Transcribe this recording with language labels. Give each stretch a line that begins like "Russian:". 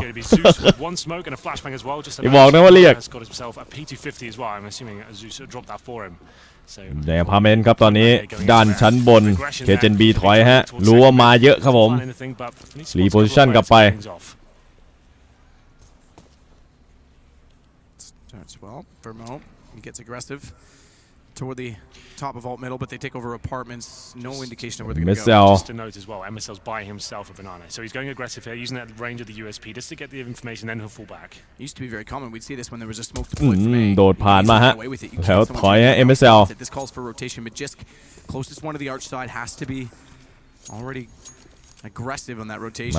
English: It's going to be Zeus with one smoke and a flashbang as well. Just
Thai: อย่าบอกนะว่าเรียก
English: has got himself a P250 as well. I'm assuming Zeus dropped that for him.
Thai: ในอพาร์ตเมนต์ครับตอนนี้ด้านชั้นบนเคเจนบีถอยฮะรู้ว่ามาเยอะครับผมรีโพซิชั่นกลับไป
English: Starts well. Vermo, he gets aggressive toward the top of alt middle, but they take over apartments. No indication of where they're going to go. Just to note as well, MSL's buying himself a banana. So he's going aggressive here, using that range of the USP just to get the information, then he'll fall back. It used to be very common. We'd see this when there was a smoke deployed from A.
Thai: โดดผ่านมาฮะแล้วถอยฮะ MSL
English: This calls for rotation. Majisk, closest one to the arch side, has to be already aggressive on that rotation.